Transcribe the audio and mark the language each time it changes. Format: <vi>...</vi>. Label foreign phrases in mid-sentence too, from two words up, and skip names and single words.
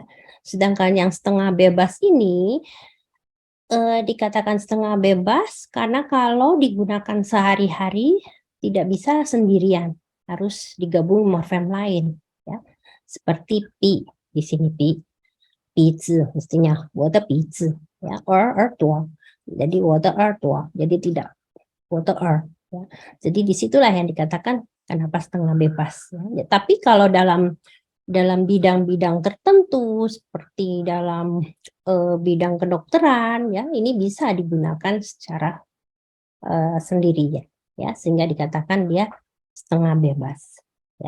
<id>Sedangkan yang setengah bebas ini dikatakan setengah bebas karena kalau digunakan sehari-hari tidak bisa sendirian, harus digabung morfem lain ya. Seperti pi di sini pi.</id> <zh>鼻子 mestinya 我的鼻子 ya,耳朵 jadi 我的耳朵</zh> <id>jadi tidak</id> <zh>我的耳 ya.</zh> <id>Jadi disitulah yang dikatakan kenapa setengah bebas ya. Tapi kalau dalam bidang-bidang tertentu seperti dalam bidang kedokteran ya, ini bisa digunakan secara sendiri ya, sehingga dikatakan dia setengah bebas ya.</id>